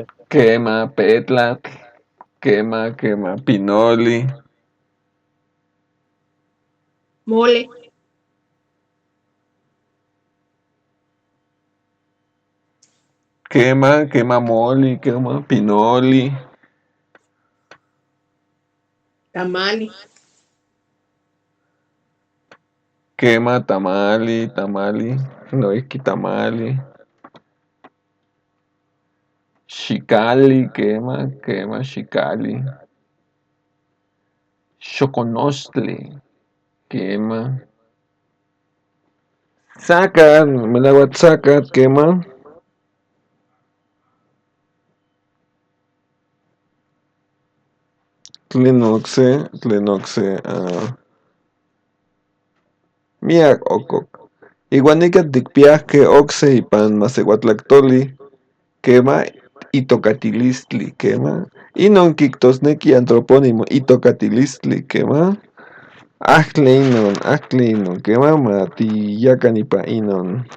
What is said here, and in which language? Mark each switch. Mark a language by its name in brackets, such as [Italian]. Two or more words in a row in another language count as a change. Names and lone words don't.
[Nahuatl languages] Quema, petlatl. Quema, pinoli. Mole. Quema moli, quema pinoli. Tamali. Quema tamali. Noihqui tamali. Xicali, quema xicali. Xoconostli, quema. Zacatl, melauac zacatl, quema. Tlen ocse, miac ococ. Iwan nican ticpiahque ocse ipan maseuatlactoli, quema itocatilistli, quema. Inon quictosnequi antropónimo, itocatilistli, quema. Ahtli inon, quema matiyacan ipa inon.